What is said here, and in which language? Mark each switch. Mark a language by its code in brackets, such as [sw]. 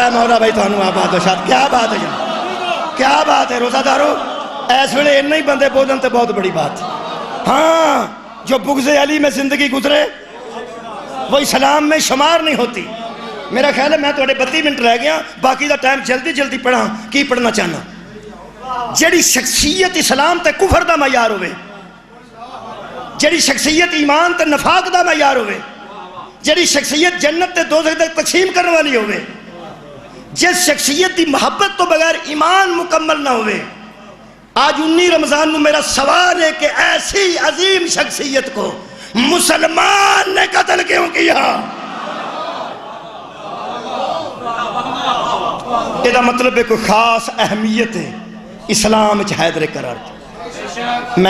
[ur] مولا بھائی تو آباد و شاد. کیا بات ہے جناب, کیا بات ہے روزہ دارو. [pa] ایس ویلے اتنے ہی بندے بولن تے بہت بڑی بات. [ur] ہاں جو بغض علی میں زندگی گزرے وہ اسلام میں شمار نہیں ہوتی. [pa] میرا خیال ہے میں تھوڑے 32 منٹ رہ گیا, باقی دا ٹائم جلدی جلدی پڑھا. کی پڑھنا چاہنا؟ جیڑی شخصیت اسلام تے کفر دا معیار ہوئے, جیڑی شخصیت ایمان تے نفاق دا معیار ہوئے, جیڑی شخصیت جنت تے دوزخ تک تقسیم کرنے والی ہوئے, جس شخصیت دی محبت تو بغیر ایمان مکمل نہ ہوئے. [ur] آج 19 رمضان میں میرا سوال ہے کہ ایسی عظیم شخصیت کو مسلمان نے قتل کیوں کیا؟ یہ مطلب ہے کوئی خاص اہمیت ہے [pa] اسلام چ حیدر قرار دی.